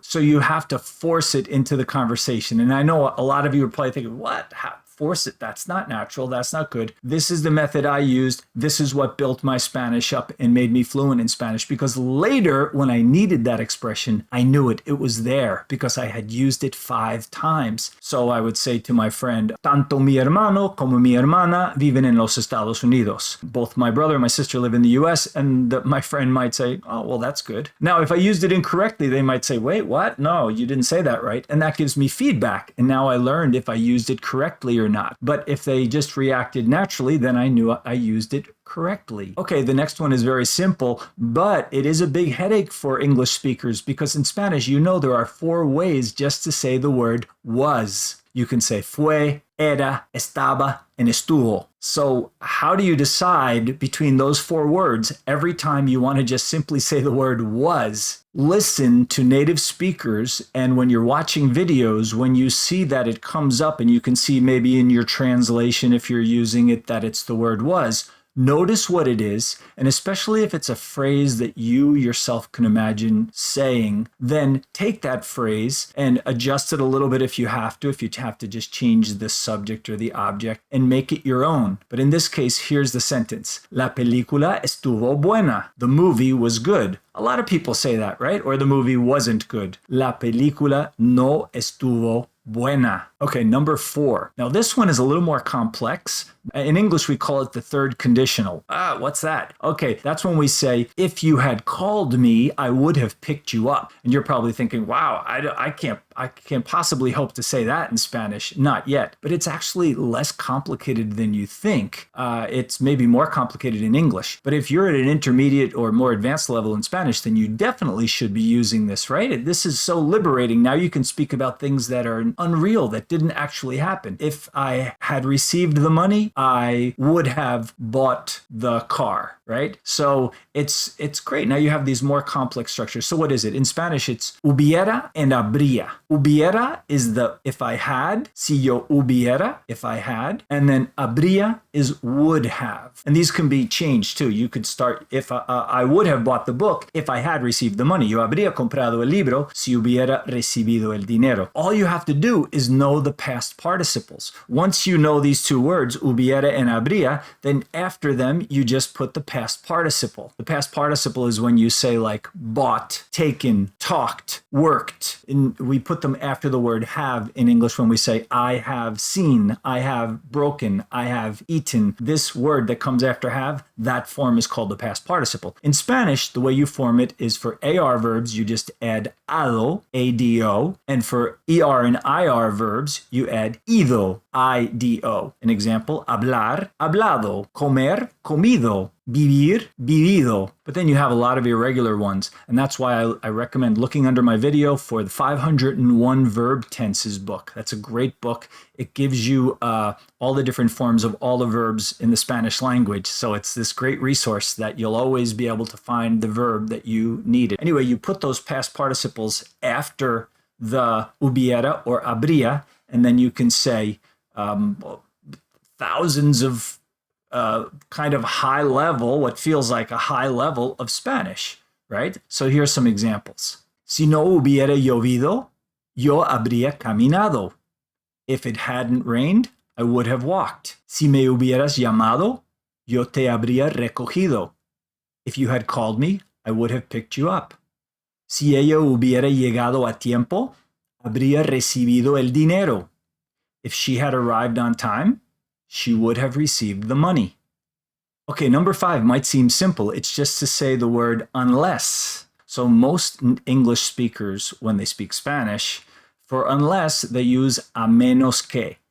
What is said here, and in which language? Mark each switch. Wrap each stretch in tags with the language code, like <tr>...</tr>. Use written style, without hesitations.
<en>So you have to force it into the conversation. And I know a lot of you are probably thinking, what? How? Force it. That's not natural. That's not good. This is the method I used. This is what built my Spanish up and made me fluent in Spanish, because later when I needed that expression, I knew it. It was there because I had used it 5 times. So I would say to my friend,</en> <es>tanto mi hermano como mi hermana viven en los Estados Unidos.</es> <en>Both my brother and my sister live in the US, and my friend might say, oh, well, that's good. Now, if I used it incorrectly, they might say, wait, what? No, you didn't say that right. And that gives me feedback. And now I learned if I used it correctly or not. But if they just reacted naturally, then I knew I used it correctly. Okay, the next one is very simple, but it is a big headache for English speakers, because in Spanish, you know, there are 4 ways just to say the word was. You can say fue, era, estaba, and estuvo. So how do you decide between those 4 words every time you want to just simply say the word was? Listen to native speakers, and when you're watching videos, when you see that it comes up, and you can see maybe in your translation, if you're using it, that it's the word was, notice what it is, and especially if it's a phrase that you yourself can imagine saying, then take that phrase and adjust it a little bit if you have to just change the subject or the object and make it your own. But in this case, here's the sentence.</en> <es>La película estuvo buena.</es> <en>The movie was good. A lot of people say that, right? Or the movie wasn't good.</en> <es>La película no estuvo buena.</es> <en>Okay, number 4. Now this one is a little more complex. In English, we call it the 3rd conditional. What's that? Okay, that's when we say, if you had called me, I would have picked you up. And you're probably thinking, wow, I can't possibly hope to say that in Spanish. Not yet. But it's actually less complicated than you think. It's maybe more complicated in English. But if you're at an intermediate or more advanced level in Spanish, then you definitely should be using this, right? This is so liberating. Now you can speak about things that are unreal, that that didn't actually happen. If I had received the money, I would have bought the car, right? So it's great. Now you have these more complex structures. So what is it? In Spanish, it's hubiera and habría. Hubiera is the if I had,</en> <es>si yo hubiera,</es> <en>if I had, and then habría is would have. And these can be changed too. You could start if I would have bought the book if I had received the money.</en> <es>Yo habría comprado el libro si hubiera recibido el dinero.</es> <en>All you have to do is know the past participles. Once you know these two words, hubiera and habría, then after them, you just put the past participle. The past participle is when you say like bought, taken, talked, worked. And we put them after the word have in English when we say I have seen, I have broken, I have eaten. This word that comes after have, that form is called the past participle. In Spanish, the way you form it is for AR verbs, you just add ado, A-D-O, and for ER and IR verbs, you add ido, I-D-O. An example, hablar, hablado, comer, comido, vivir, vivido. But then you have a lot of irregular ones. And that's why I recommend looking under my video for the 501 Verb Tenses book. That's a great book. It gives you all the different forms of all the verbs in the Spanish language. So it's this great resource that you'll always be able to find the verb that you needed. Anyway, you put those past participles after the hubiera or habría, and then you can say thousands of kind of high level, what feels like a high level of Spanish, right? So here's some examples.</en> <es>Si no hubiera llovido, yo habría caminado.</es> <en>If it hadn't rained, I would have walked.</en> <es>Si me hubieras llamado, yo te habría recogido.</es> <en>If you had called me, I would have picked you up.</en> <es>Si ella hubiera llegado a tiempo, habría recibido el dinero.</es> <en>If she had arrived on time, she would have received the money. Okay, number 5 might seem simple. It's just to say the word unless. So most English speakers, when they speak Spanish, for unless, they use</en> <es>a menos que.</es>